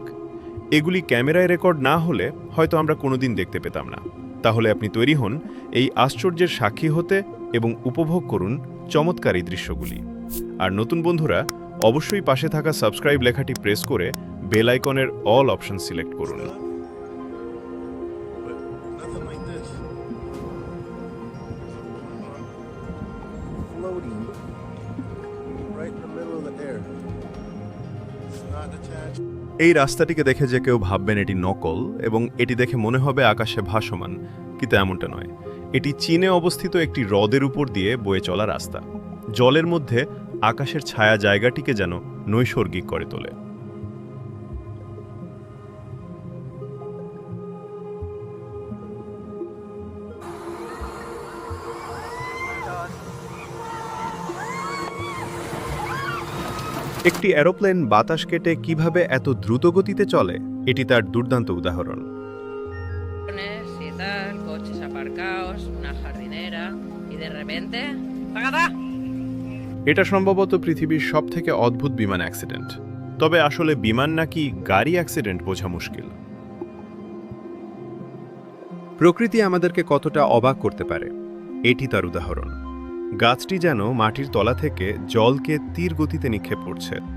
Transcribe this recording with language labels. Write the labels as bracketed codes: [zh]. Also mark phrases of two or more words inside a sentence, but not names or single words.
[bn] এগুলি ক্যামেরায় রেকর্ড না হলে হয়তো আমরা কোনোদিন দেখতে পেতাম না। তাহলে আপনি তৈরি হন এই আশ্চর্যের সাক্ষী হতে এবং উপভোগ করুন চমৎকার এই দৃশ্যগুলি। আর নতুন বন্ধুরা অবশ্যই পাশে থাকা সাবস্ক্রাইব লেখাটি প্রেস করে বেল আইকনের অল অপশন সিলেক্ট করুন। [en] Nothing like this. Floating right in the middle of the air. It's not attached. [bn] এই রাস্তাটিকে দেখে যে কেউ ভাববেন এটি নকল এবং এটি দেখে মনে হবে আকাশে ভাসমান, কিন্তু এমনটা নয়। এটি চীনে অবস্থিত একটি হ্রদের উপর দিয়ে বয়ে চলা রাস্তা। জলের মধ্যে আকাশের ছায়া জায়গাটিকে যেন নৈসর্গিক করে তোলে। একটি এরোপ্লেন বাতাস কেটে কিভাবে এত দ্রুত গতিতে চলে, এটি তার দুর্দান্ত উদাহরণ। [es] Y tal, coches aparcados, una jardinera y de repente ¡pagada! [bn] এটা সম্ভবত পৃথিবীর সবথেকে অদ্ভুত বিমান অ্যাক্সিডেন্ট। তবে আসলে বিমান নাকি গাড়ি অ্যাক্সিডেন্ট বোঝা মুশকিল। প্রকৃতি আমাদেরকে কতটা অবাক করতে পারে, এটি তার উদাহরণ। গাছটি যেন মাটির তলা থেকে জলকে তীর গতিতে নিক্ষেপ করছে।